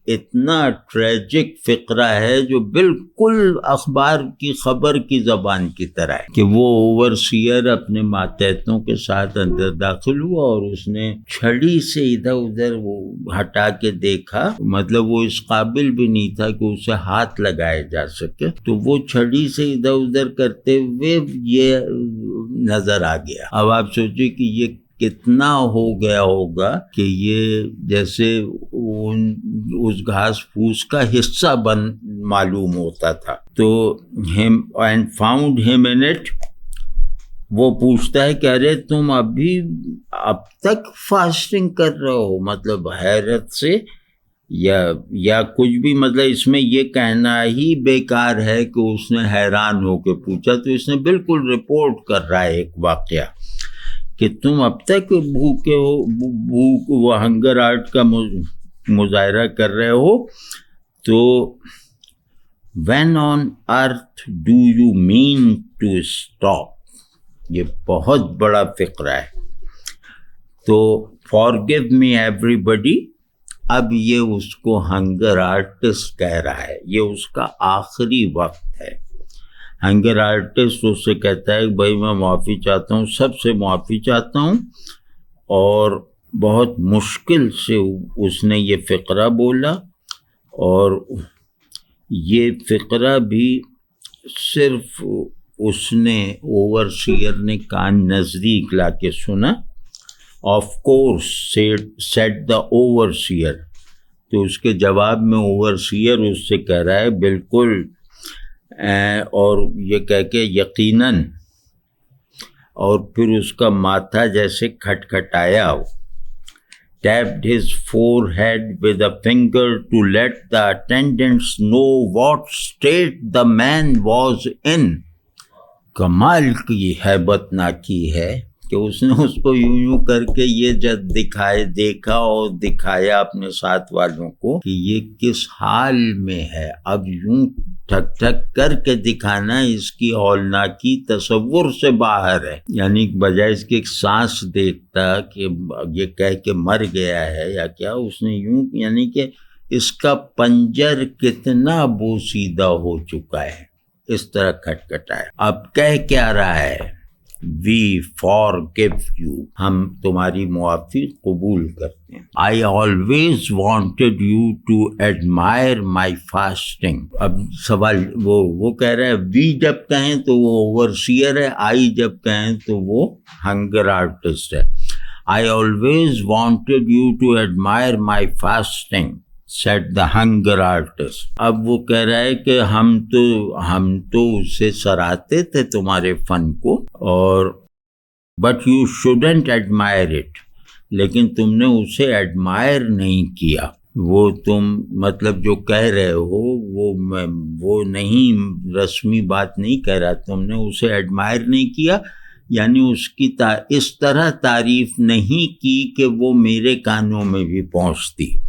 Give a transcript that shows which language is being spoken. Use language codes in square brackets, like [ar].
[ur] اتنا ٹریجک فقرہ ہے جو بالکل اخبار کی خبر کی زبان کی طرح ہے کہ وہ اوورسیئر اپنے ماتحتوں کے ساتھ اندر داخل ہوا اور اس نے چھڑی سے ادھر ادھر وہ ہٹا کے دیکھا، مطلب وہ اس قابل بھی نہیں تھا کہ اسے ہاتھ لگائے جا سکے، تو وہ چھڑی سے ادھر ادھر کرتے ہوئے یہ نظر آ گیا. اب آپ سوچیں کہ یہ کتنا ہو گیا ہوگا کہ یہ جیسے اس گھاس پھوس کا حصہ معلوم ہوتا تھا. [en] تو him and found him in it. [ur] وہ پوچھتا ہے کہ ارے تم اب تک فاسٹنگ کر رہے ہو، مطلب حیرت سے یا کچھ بھی، مطلب اس میں یہ کہنا ہی بیکار ہے کہ اس نے حیران ہو کے پوچھا، تو اس نے بالکل رپورٹ کر رہا ہے ایک واقعہ کہ تم اب تک بھوکے ہو، وہ ہنگر آرٹ کا مظاہرہ کر رہے ہو. [en] تو when on earth do you mean to stop؟ [ur] یہ بہت بڑا فقرہ ہے. تو [en] forgive me everybody، [ur] اب یہ اس کو ہنگر آرٹسٹ کہہ رہا ہے، یہ اس کا آخری وقت ہے. ہنگر آرٹسٹ اس سے کہتا ہے بھائی میں معافی چاہتا ہوں، سب سے معافی چاہتا ہوں. اور بہت مشکل سے اس نے یہ فقرہ بولا، اور یہ فقرہ بھی صرف اس نے اوورسیئر نے کان نزدیک لا کے سنا. [en] of course said the overseer, [ur] تو اس کے جواب میں اوورسیئر اس سے کہہ رہا ہے بالکل، اور یہ کہہ کے یقیناً، اور پھر اس کا ماتھا جیسے کھٹکھٹایا. [en] tapped his forehead with a finger to let the attendants know what state the man was in. [ur] کمال کی ہیبت ناکی ہے کہ اس نے اس کو یوں کر کے یہ جب دیکھا اور دکھایا اپنے ساتھ والوں کو کہ یہ کس حال میں ہے. اب یوں ٹھک ٹھک کر کے دکھانا اس کی ہولناکی تصور سے باہر ہے. یعنی بجائے اس کے ایک سانس دیکھتا کہ یہ کہہ کے مر گیا ہے یا کیا، اس نے یوں، یعنی کہ اس کا پنجر کتنا بوسیدہ ہو چکا ہے، اس طرح کھٹکھٹایا. اب کہہ کیا رہا ہے؟ [en] We forgive you، [ur] ہم تمہاری معافی قبول کرتے ہیں. [en] I always wanted you to admire my fasting. [ur] اب سوال وہ کہہ رہا ہے we جب کہیں تو وہ اوورسیئر ہے، I جب کہیں تو وہ ہنگر آرٹسٹ ہے. [en] I always wanted you to admire my fasting said the hunger artist. [ur] اب وہ کہہ رہا ہے کہ ہم تو اسے سراہتے تھے تمہارے فن کو، اور [en] but you shouldn't admire it، [ur] لیکن تم نے اسے ایڈمائر نہیں کیا. وہ تم مطلب جو کہہ رہے ہو وہ نہیں، رسمی بات نہیں کہہ رہا، تم نے اسے ایڈمائر نہیں کیا، یعنی اس کی اس طرح تعریف نہیں کی کہ وہ میرے کانوں میں بھی پہنچتی.